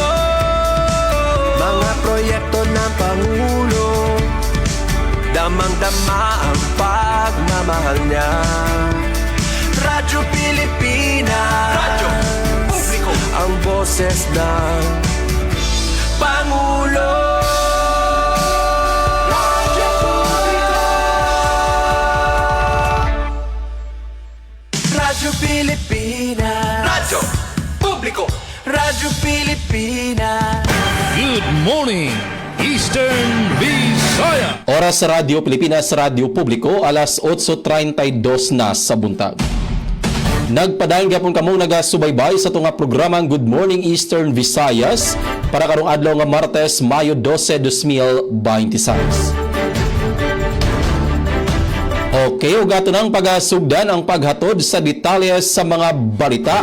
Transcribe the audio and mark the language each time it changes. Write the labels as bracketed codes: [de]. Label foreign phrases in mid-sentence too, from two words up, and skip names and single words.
[tl] Mga proyekto ng Pangulo, damang-dama ang pagmamahal niya. Radyo Pilipinas, Radyo Publiko, ang boses ng Pangulo. Radyo Publiko, Radyo Pilipinas, Radyo Publiko, Radyo Pilipinas. [en] Good morning, Eastern Visaya. [ceb] Oras sa Radyo Pilipinas, Radyo Publiko, alas 8:32 na sa buntag. Nagpadayon gyapon kamo nagasubaybay sa tunga programang Good Morning Eastern Visayas para karong adlaw nga Martes, Mayo 12, 2026. Okay, ugato ng pagasugdan ang paghatod sa detalles sa mga balita.